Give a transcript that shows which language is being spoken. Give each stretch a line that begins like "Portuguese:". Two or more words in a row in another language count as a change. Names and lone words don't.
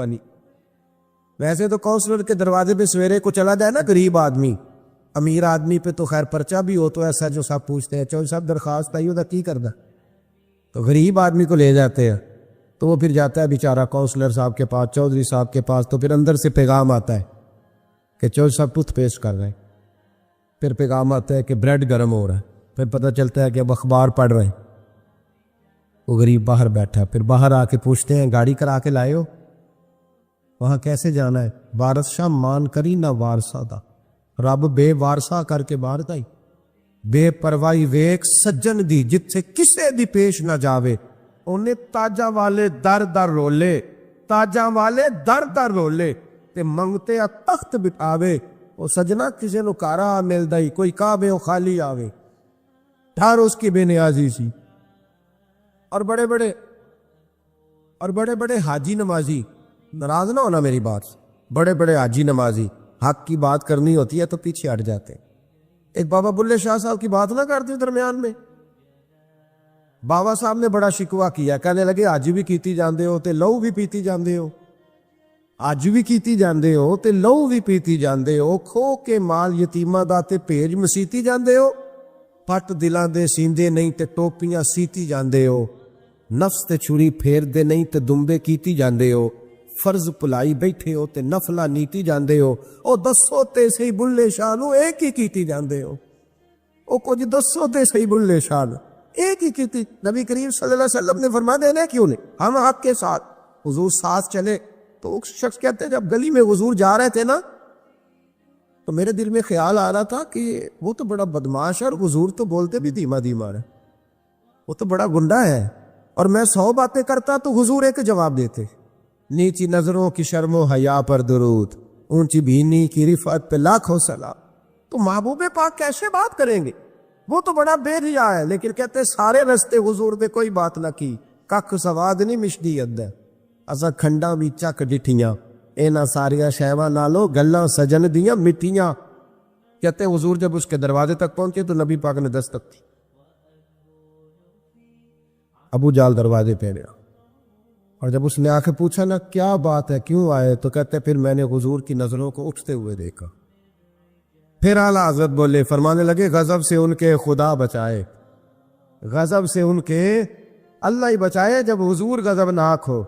Urdu: ویسے تو کونسلر کے دروازے پہ سویرے کو چلا جائے نا غریب آدمی امیر آدمی پہ تو خیر پرچہ بھی ہو تو ایسا جو صاحب پوچھتے ہیں چودھری صاحب درخواست آئی ہوتا
Punjabi: کی کردا،
Urdu: تو غریب آدمی کو لے جاتے ہیں تو وہ پھر جاتا ہے بیچارہ کونسلر صاحب کے پاس، چودھری صاحب کے پاس، تو پھر اندر سے پیغام آتا ہے کہ چودھری صاحب ٹوتھ پیسٹ کر رہے ہیں، پھر پیغام آتا ہے کہ بریڈ گرم ہو رہا ہے، پھر پتہ چلتا ہے کہ اب اخبار پڑھ رہے ہیں۔ وہ غریب باہر بیٹھا، پھر باہر آ کے پوچھتے ہیں گاڑی کرا کے لائے ہو؟ وہاں کیسے جانا ہے؟
Punjabi: وارث شاہ مان کری نہ وارثہ دا، رب بے وارثہ کر کے باہر دائی، بے پرواہی ویک سجن دی جتھے کسے دی پیش نہ جاوے، انہیں تاجاں والے در در رولے، تاجاں والے در در رولے تے منگتے آ تخت بٹھاوے، وہ سجنا کسے نو کارا مل دائی، کوئی کعبے او خالی آوے، ڈھار اس کی بے نیازی سی۔
Urdu: اور بڑے بڑے حاجی نمازی، ناراض نہ ہونا میری بات، بڑے بڑے حاجی نمازی حق کی بات کرنی ہوتی ہے تو پیچھے ہٹ جاتے ہیں۔ ایک بابا بلے شاہ صاحب کی بات نہ کرتے درمیان میں، بابا صاحب نے بڑا شکوہ کیا، کہنے لگے
Punjabi: آج بھی کیتی جاندے ہو تے لہو بھی پیتی جاندے ہو، آج بھی کیتی جاندے ہو تے لہو بھی پیتی جاندے ہو، کھو کے مال یتیماں دا تے بھیج مسیتی جاندے ہو، پٹ دلاں دے سیندے نہیں تے ٹوپیاں سیتی جاندے ہو، نفس تے چھری پھیر دے نہیں تے دمبے کیتی جاندے ہو، فرض پلائی بیٹھے ہو تے نفلہ نیتی جاندے ہو، او دسو تے صحیح بلے شاہ نو ایک ہی کیتی جاندے ہو، او کچھ دسو تے صحیح بلے شاہ نو ایک ہی کیتی۔
Urdu: نبی کریم
Arabic: صلی اللہ علیہ وسلم
Urdu: نے فرما دینا کیوں نہیں، ہم آپ کے ساتھ، حضور ساتھ چلے۔ تو ایک شخص کہتے ہیں جب گلی میں حضور جا رہے تھے نا تو میرے دل میں خیال آ رہا تھا کہ وہ تو بڑا بدماش ہے اور حضور تو بولتے بھی دھیما دھیما ہے، وہ تو بڑا گنڈا ہے، اور میں 100 باتیں کرتا تو حضور ایک جواب دیتے، نیچی نظروں کی شرم و حیا پر درود، اونچی بینی کی رفعت پہ لاکھوں سلام۔ تو محبوب پاک کیسے بات کریں گے، وہ تو بڑا بے ریا ہے، لیکن کہتے سارے رستے حضور نے کوئی بات نہ کی،
Punjabi: ککھ سواد نہیں مشدی ادھر اسا کھنڈا بھی چک ڈٹھیاں، اینا ساریاں شیواں نالو گلاں سجن دیاں مٹیاں۔
Urdu: کہتے ہیں حضور جب اس کے دروازے تک پہنچے تو نبی پاک نے دستک دی، ابو جال دروازے پہ گیا، اور جب اس نے آ کے پوچھا نا کیا بات ہے کیوں آئے، تو کہتے پھر میں نے حضور کی نظروں کو اٹھتے ہوئے دیکھا۔ پھر اعلیٰ حضرت بولے، فرمانے لگے غضب سے ان کے خدا بچائے، غضب سے ان کے اللہ ہی بچائے جب حضور غضبناک ہو۔